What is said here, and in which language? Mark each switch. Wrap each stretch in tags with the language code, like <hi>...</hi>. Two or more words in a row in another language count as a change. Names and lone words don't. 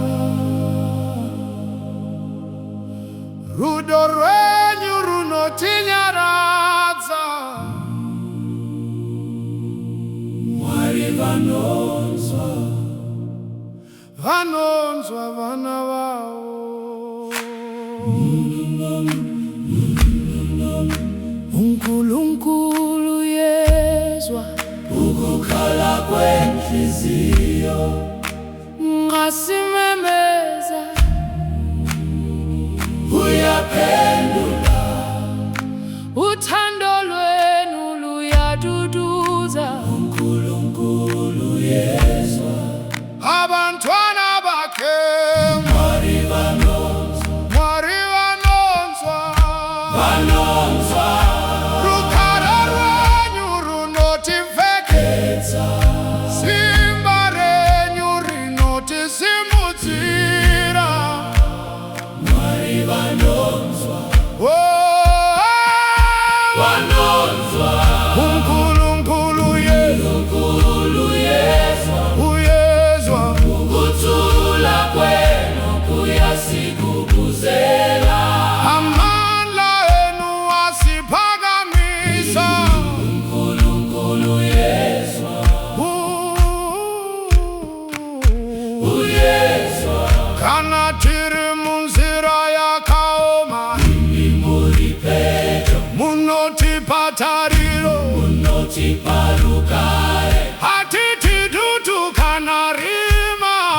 <sn>Rudo rwenyu runotinyaradza. Mwari vanonzwa vana vavo.</sn> <nd>uNkulunkulu yezwa ukukhala kwenhliziyo, ngasimemeza uyaphendula. Uthando lwenu luyaduduza. uNkulunkulu yezwa abantwana bakhe.</nd> <sn>Mwari vanonzwa rukhara rwenyu runotiveketsa. Simba renyu rinotisimudzira. Mwari vanonzwa</sn> <nd>uNkulunkulu yezwa ukuthula kwenu kuyasigubuzela. Amandla enu asiphakamisa. uNkulunkulu yezwa</nd> <sn>kana tiri munzira yakaoma, munotipa tariro, hatitidutu kana rima.</sn>